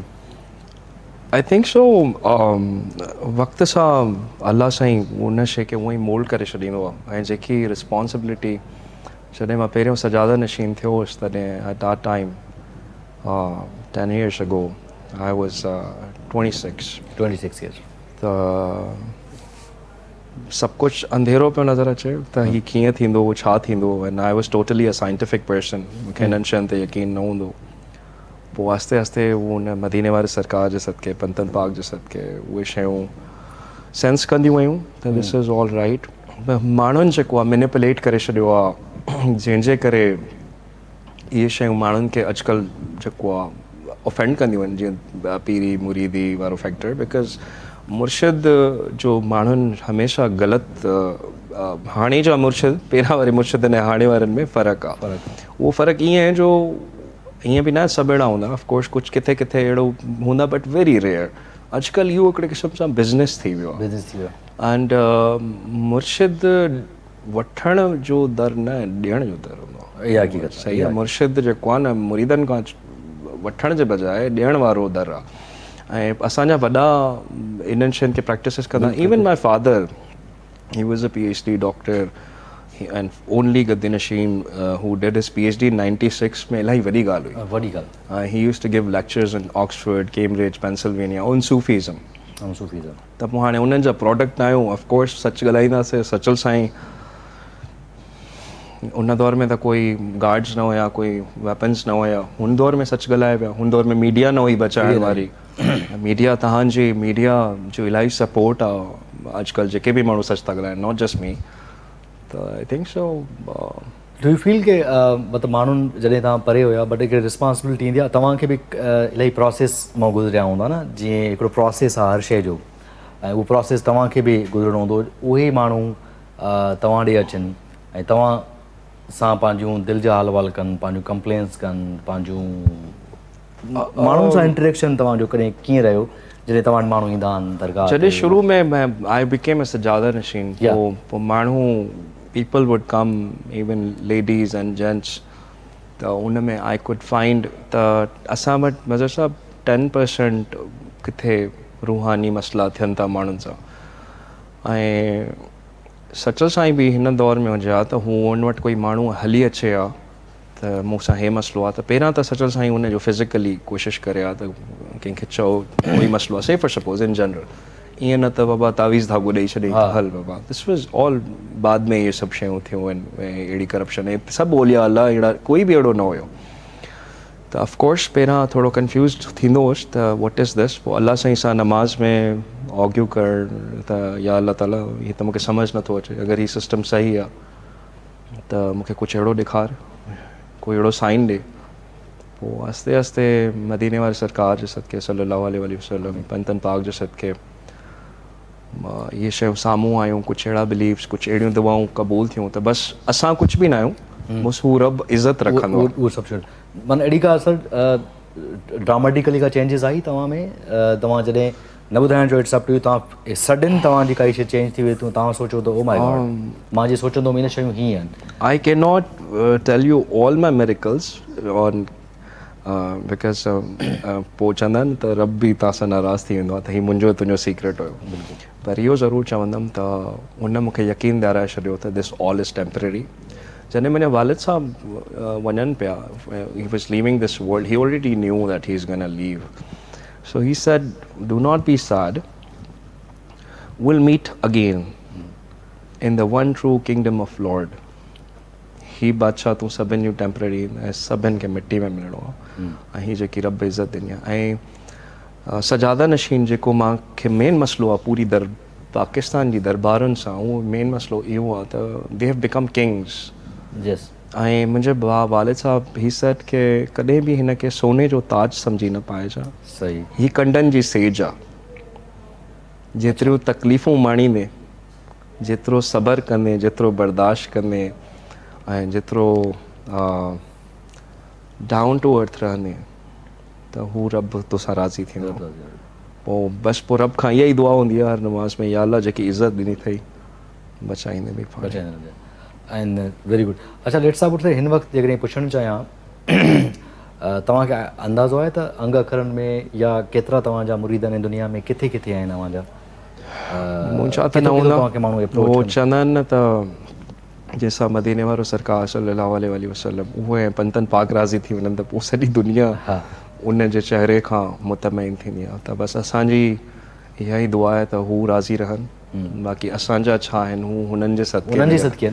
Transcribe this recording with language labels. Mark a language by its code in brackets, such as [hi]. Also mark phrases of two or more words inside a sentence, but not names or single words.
[en] I think so [sd] वक़्त सां अलाह साईं उन शइ खे उअं ई मोल्ड करे छॾींदो आहे ऐं जेकी रिस्पॉन्सिबिलिटी जॾहिं मां पहिरियों सजादा नशीन थियो हुउसि तॾहिं [en] at that time 10 years ago I was 26 years [sd] त सभु कुझु अंधेरो पियो नज़र अचे त हीअ कीअं थींदो छा थींदो [en] and I was totally a scientific person [sd] मूंखे हिननि शयुनि ते यकीन न हूंदो पोइ आस्ते आस्ते उहो उन मदीने वारे सरकार जे सदके पंतन पाक जे सदके उहे शयूं सेंस कंदियूं वयूं त [en] this is all right [sd] माण्हुनि जेको आहे मैनिपुलेट करे छॾियो आहे जंहिंजे करे इहे शयूं माण्हुनि खे अॼुकल्ह जेको आहे ऑफेंड कंदियूं आहिनि जीअं पीरी मुरीदी वारो [en] factor because [sd] मुर्शिद जो माण्हुनि हमेशह ग़लति हाणे जा मुर्शिद पहिरां वारे मुर्शिद ऐं हाणे वारनि में फ़र्क़ु आहे उहो फ़र्क़ु ईअं आहे जो ईअं बि न सभु अहिड़ा हूंदा ऑफकोर्स कुझु किथे किथे अहिड़ो हूंदा [en] but very rare [sd] अॼुकल्ह इहो हिकिड़े क़िस्म सां बिज़नेस थी वियो आहे बिज़नेस थी वियो एंड मुर्शिद वठण जो दर न ॾियण जो दर हूंदो आहे इहा हक़ीक़त आहे, सही आहे मुर्शिद जेको आहे न मुरीदनि खां वठण जे बजाए ॾियण वारो दर आहे ऐं असांजा वॾा इन्हनि शयुनि खे प्रैक्टिसिस कंदा [en] even my father he was a PhD doctor and only Gaddi Nasheem who did his PhD in 96 [sd] में इलाही वॾी ॻाल्हि हुई वॾी ॻाल्हि [en] he used to give lectures in Oxford, Cambridge, Pennsylvania on Sufism [sd] ऐं सूफ़ीज़म त पोइ हाणे उन्हनि जा प्रोडक्ट आहियूं ऑफकोर्स सच ॻाल्हाईंदासीं सचल साईं उन दौर में त कोई गार्ड्स न हुया कोई वेपन्स न हुया हुन दौर में सच ॻाल्हाए पिया हुन दौर में मीडिया न हुई बचाइण वारी मीडिया तव्हांजी मीडिया जो इलाही सपोर्ट आहे अॼुकल्ह जेके बि माण्हू सच था ॻाल्हाइनि [en] not just me [sd] त [en] I think so do you feel [sd] के मतिलबु माण्हुनि जॾहिं तव्हां परे हुया बट हिकिड़ी रिस्पॉन्सिबिलिटी ईंदी आहे तव्हांखे बि इलाही प्रोसेस मां गुज़रिया हूंदा न जीअं हिकिड़ो प्रोसेस आहे हर शइ जो ऐं उहो प्रोसेस तव्हांखे बि गुज़रिणो हूंदो उहे माण्हू तव्हां ॾे अचनि ऐं तव्हां सां पंहिंजूं दिलि जा हाल वाल कनि पंहिंजूं कंप्लेंट्स कनि पंहिंजूं माण्हुनि सां इंटरेक्शन तव्हांजो कॾहिं कीअं रहियो जॾहिं तव्हां वटि माण्हू ईंदा आहिनि दरगाह जॾहिं शुरू में [en] I became a [sd] सजादा नशीन पोइ माण्हू [en] people would come even ladies and gents [sd] त उन में [en] I could find [sd] त असां वटि मज़र साहब 10% किथे रूहानी मसइला थियनि था माण्हुनि सां ऐं सचल साईं बि हिन दौर में हुजे हा त हू हुन वटि कोई माण्हू हली अचे हा त मूंसां हे मसइलो आहे त पहिरियां त सचल साईं हुनजो फिज़िकली कोशिशि करे हा त कंहिंखे चओ कोई मसइलो आहे [en] say for suppose in general [sd] ईअं न त बाबा तावीज़ धागो ॾेई छॾे हल बाबा [en] this was all [sd] बाद में इहे सभु शयूं थियूं आहिनि अहिड़ी करप्शन ऐं सभु ओलिया अला अहिड़ा कोई बि अहिड़ो न हुयो त ऑफकोर्स पहिरां थोरो कंफ्यूज़ थींदो हुउसि त [en] what is this [sd] पोइ अलाह साईं सां नमाज़ में ऑग्यू करणु त या अलाह ताला हीअ त मूंखे सम्झ नथो अचे अगरि हीअ सिस्टम सही आहे त मूंखे कुझु अहिड़ो ॾेखार कोई अहिड़ो साइन ॾे पोइ आस्ते आस्ते मदीने वारे सरकार जे सदके सल्लल्लाहु अलैहि वसल्लम पंतन पाक जे सदके इहे शयूं साम्हूं आयूं कुझु अहिड़ा बिलीव्स कुझु अहिड़ियूं दवाऊं क़बूल थियूं त बसि असां कुझु बि न आहियूं बसि हू रब इज़त रखंदो उहो सभु शइ माना अहिड़ी का असर ड्रामेटिकली का चेंजिस आई तव्हां में तव्हां जॾहिं न ॿुधाइण जो [en] it's up to you [sd] तव्हां सडन तव्हांजी काई शइ चेंज थी वई तव्हां सोचो त [en] oh my god [sd] मां जे सोचंदो इन शयूं हीअं आहिनि [en] I cannot tell you all my miracles on because [sd] पोइ चवंदा आहिनि त रब बि तव्हां सां नाराज़ थी वेंदो आहे त हीउ मुंहिंजो तुंहिंजो सीक्रेट हुयो पर इहो ज़रूरु चवंदुमि त उन मूंखे यकीन ॾियाराए छॾियो त [en] this all is temporary [sd] जॾहिं मुंहिंजा वालिद साहब वञनि पिया [en] he was leaving this world he already knew that he is gonna leave so he said do not be sad will meet again in the one true kingdom of lord [sd] ही बादशाह तूं सभिनि जूं टेम्पररी ऐं सभिनि खे मिटी में मिलणो आहे ऐं हीअ जेकी रब इज़त ॾिनी आहे ऐं सजादा नशीन जेको मूंखे मेन मसइलो आहे पूरी पाकिस्तान जी दरबारुनि सां उहो मेन मसइलो इहो आहे त [en] they have become kings [sd] यस ऐं मुंहिंजे वालिद साहब ही सेट खे कॾहिं बि हिन खे सोने जो ताज सम्झी न पाइजा सही ही कंडनि जी सेज आहे जेतिरियूं तकलीफ़ूं माणींदे जेतिरो सब्र कंदे जेतिरो बर्दाश्त कंदे ऐं जेतिरो [en] down to earth [sd] रहंदे त हू रब तोसां राज़ी थींदो पोइ बसि पोइ रब खां इहा ई दुआ हूंदी आहे हर नमाज़ में या अल्लाह जेकी इज़त ॾिनी अथई बचाईंदे बि [en] and very good [sd] अच्छा लेट साहब पुठिते हिन वक़्तु जेकॾहिं पुछणु चाहियां तव्हांखे अंदाज़ो आहे त अंग अखरनि में या केतिरा तव्हांजा मुरीद आहिनि दुनिया में किथे किथे आहिनि तव्हांजा मुंहिंजा त न हूंदा उहो चवंदा आहिनि न त जंहिंसां मदीने वारो सरकार सल्लल्लाहु अलैहि वसल्लम उहे पंतन पाक राज़ी थी वञनि त पोइ सॼी दुनिया उन जे चहिरे खां मुतमइन थींदी आहे त बसि असांजी इहा ई दुआ आहे त हू राज़ी रहनि बाक़ी असांजा छा आहिनि हू हुननि जे सदके